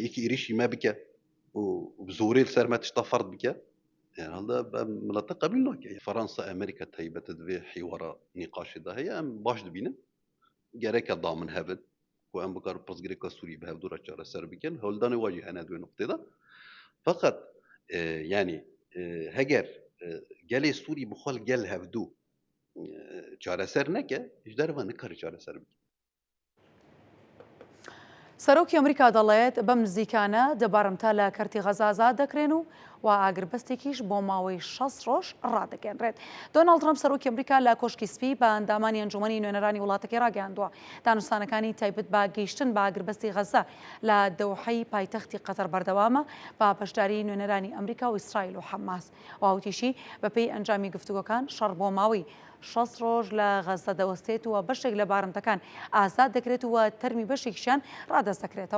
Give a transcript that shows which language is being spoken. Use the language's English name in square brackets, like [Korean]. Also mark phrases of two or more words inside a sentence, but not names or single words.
[Kurdish] yekî êrişî me bike û bi zorê li ser me tişta ferd bike herhalde em milete qebîl nake Fransa Amerîka taybet divê hêwara nîqaşê de heye em baş dibînin gereke damin hevin ku em bikar pirsgirêka Sûrî bi hevdûra çareser bikin hewldanê wa jî hene divê noktê de feqet yani heger gelê Sûrî bi xwe gel hevdû çareser neke ji derve nikare çareser bike [Central Kurdish] سەرۆکی ئەمریکا دەڵێت بەم نزیکانە دەبارمتا لە کەرتی غەزا ئازاد دەکرێن و و ئاگربەستێکیش بۆ ماوەی 6 ڕۆژ ڕادەگەێنرێت. دۆناڵد ترامپ سەرۆکی ئەمریکا لە کۆشکی سپی بە ئەندامانی ئەنجومەنی نوێنەرانی وڵاتەکەی ڕاگەیاندووە دانوستانەکانی تایبەت بە گەیشتن بە ئاگربەستی غەزە لە دەوحەی پایتەختی قەتەر بەردەوامە با بەشداری نوێنەرانی ئەمریکا و ئیسرائیل و حەماس و هاوتیشی بەپێی ئەنجامی گفتوگۆکان شەڕ بۆ ماوەی 6 ڕۆژ لە غەزە دەوەستێت و بەشێک لە بارمتەکان ئازاد دەکرێت و تەرمی بەشێکیان ڕادەست دەکرێتەوە.